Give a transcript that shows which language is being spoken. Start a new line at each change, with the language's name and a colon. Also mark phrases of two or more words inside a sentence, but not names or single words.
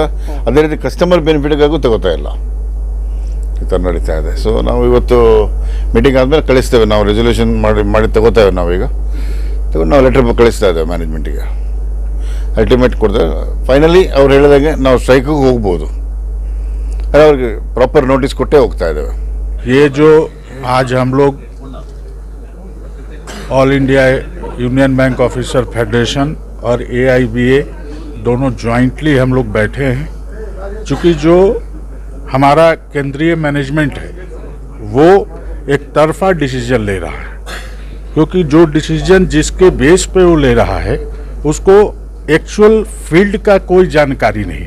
Kannada: ಅದೇ ರೀತಿ
English: customer benefitಗಾಗೂ
Kannada: ತಗೋತಾ ಇಲ್ಲ. ಈ ಥರ ನಡೀತಾ ಇದೆ. ಸೊ ನಾವು ಇವತ್ತು ಮೀಟಿಂಗ್ ಆದಮೇಲೆ ಕಳಿಸ್ತೇವೆ. ನಾವು ರೆಸಲ್ಯೂಷನ್ ಮಾಡಿ ತಗೋತೇವೆ. ನಾವೀಗ ತಗೊಂಡು ನಾವು ಲೆಟರ್ ಕಳಿಸ್ತಾ ಇದ್ದೇವೆ ಮ್ಯಾನೇಜ್ಮೆಂಟಿಗೆ. ಅಲ್ಟಿಮೇಟ್ ಕೊಡ್ತೇವೆ. ಫೈನಲಿ ಅವ್ರು ಹೇಳಿದಾಗೆ ನಾವು ಸ್ಟ್ರೈಕಿಗೆ ಹೋಗ್ಬೋದು.
Hindi: अरे
English: proper notice
Hindi: कोटे होता है। ये जो आज हम लोग ऑल इंडिया यूनियन बैंक ऑफिसर फेडरेशन और AIBA दोनों जॉइंटली हम लोग बैठे हैं, चूँकि जो हमारा केंद्रीय मैनेजमेंट है वो एक तरफा डिसीजन ले रहा है, क्योंकि जो डिसीजन जिसके बेस पे वो ले रहा है उसको
English: actual field
Hindi: का कोई जानकारी नहीं।